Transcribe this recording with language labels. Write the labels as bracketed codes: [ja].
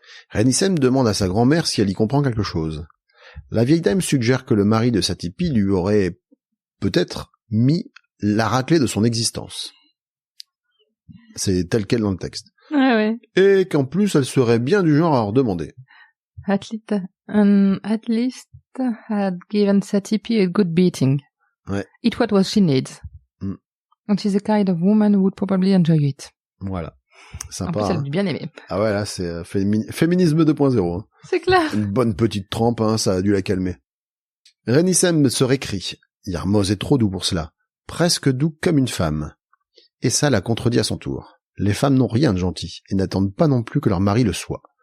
[fr] Rénicem demande à sa grand-mère si elle y comprend quelque chose. La vieille dame suggère que le mari de Satipi lui aurait peut-être mis la raclée de son existence. C'est tel quel dans le texte. Ouais. Et qu'en plus, elle serait bien du genre à leur demander. [en] At least had given Satipi a good beating. [fr] Ouais. [en] It what she needs. And she's the kind of woman who would probably enjoy it. [fr] Voilà. Sympa. En plus, elle a bien aimé. Ah ouais, là, c'est féminisme 2.0. Hein. C'est clair. Une bonne petite trempe, hein, ça a dû la calmer. Rénicem se récrie. Yarmoz est trop doux pour cela. Presque doux comme une femme. Et ça la contredit à son tour. Les femmes n'ont rien de gentil, et n'attendent pas non plus que leur mari le soit.